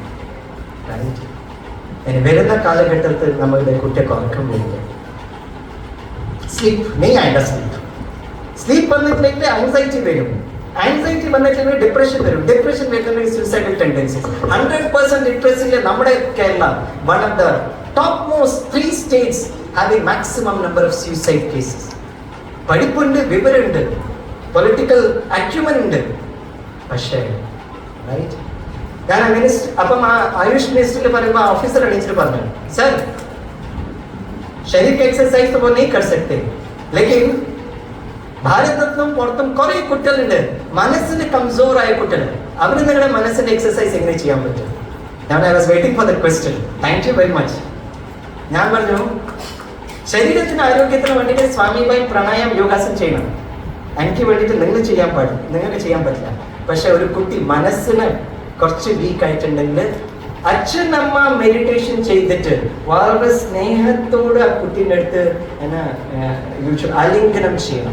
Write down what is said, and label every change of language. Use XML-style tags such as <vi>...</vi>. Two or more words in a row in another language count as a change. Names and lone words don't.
<ml>വരുന്ന കാലഘട്ടത്തിൽ നമ്മളുടെ കുട്ടിയൊക്കെ ഉറക്കം വരിക. സ്ലീപ്പ്, മെയിൻ ആയിട്ട് സ്ലീപ്പ്. സ്ലീപ്പ് വന്നിട്ടില്ലെങ്കിൽ ആൻസൈറ്റി വരും, ആൻസൈറ്റി വന്നിട്ടില്ലെങ്കിൽ ഡിപ്രഷൻ വരും, ഡിപ്രഷൻ വരുന്നുണ്ടെങ്കിൽ</ml> <en>suicidal tendencies. 100%</en> <ml>ലിറ്ററസിയിലെ നമ്മുടെ കേരള</ml> <en>one of the top most 3 states having maximum number of suicide cases.</en> <ml>പഠിപ്പുണ്ട്, വിവരമുണ്ട്,</ml> <en>political acumen</en> <ml>ഉണ്ട്, പക്ഷേ റൈറ്റ്. ഞാൻ അപ്പം ആ ആയുഷ് മിനിസ്റ്ററിൽ പറയുമ്പോൾ ഓഫീസർ എണീച്ചിട്ട് പറഞ്ഞു, സർ ശരീര എക്സസൈസ്</ml> <hi>तो वो नहीं कर सकते, लेकिन</hi> <ml>ഭാരതത്തിലും പുറത്തും കുറെ കുട്ടികളുണ്ട് മനസ്സിന് കംസോറായ കുട്ടികൾ, അവർ നിങ്ങളുടെ മനസ്സിന്റെ എക്സസൈസ് എങ്ങനെ ചെയ്യാൻ പറ്റും?</ml> <en>ഞാൻ I was waiting for the question. Thank you very much.</en> <ml>ഞാൻ പറഞ്ഞു, ശരീരത്തിന് ആരോഗ്യത്തിന് വേണ്ടിയിട്ട് സ്വാമിഭായ് പ്രാണായാമം യോഗാസനം ചെയ്യണം, എനിക്ക് വേണ്ടിയിട്ട് നിങ്ങൾക്ക് ചെയ്യാൻ പറ്റില്ല. പക്ഷെ ഒരു കുട്ടി മനസ്സിന് കുറച്ച് വീക്ക് ആയിട്ടുണ്ടെങ്കിൽ അച്ഛനമ്മ മെഡിറ്റേഷൻ ചെയ്തിട്ട് വളരെ സ്നേഹത്തോട് ആ കുട്ടീൻ്റെ അടുത്ത് ആലിംഗനം ചെയ്യണം.</ml>